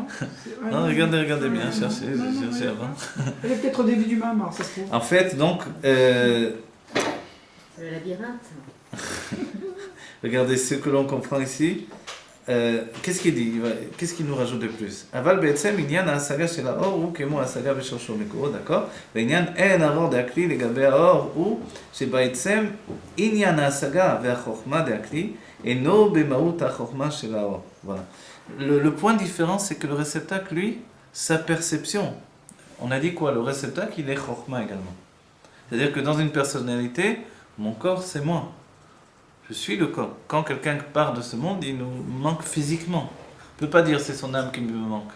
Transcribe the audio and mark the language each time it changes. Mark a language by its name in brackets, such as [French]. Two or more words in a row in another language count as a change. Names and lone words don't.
[French] Non, regardez bien, cherchez avant. Elle est peut-être au début du Mamar, ça se trouve. En fait, donc... C'est le labyrinthe. regardez ce que l'on comprend ici. qu'est-ce qu'il dit? Qu'est-ce qu'il nous rajoute de plus? [Hebrew] Aval בעצם עניין ההשגה של האור הוא כמו ההשגה בשורשו מקורו, d'accord? ועניין אין האור דהכלי לגבי האור הוא שבעצם עניין ההשגה והחוכמה דהכלי אינו במהות החוכמה של האור. [French] Voilà. Le point différent, c'est que le réceptacle, lui, sa perception. On a dit quoi? Le réceptacle, il est chokhma également. C'est-à-dire que dans une personnalité, mon corps, c'est moi. Je suis le corps. Quand quelqu'un part de ce monde, il nous manque physiquement. On ne peut pas dire c'est son âme qui me manque.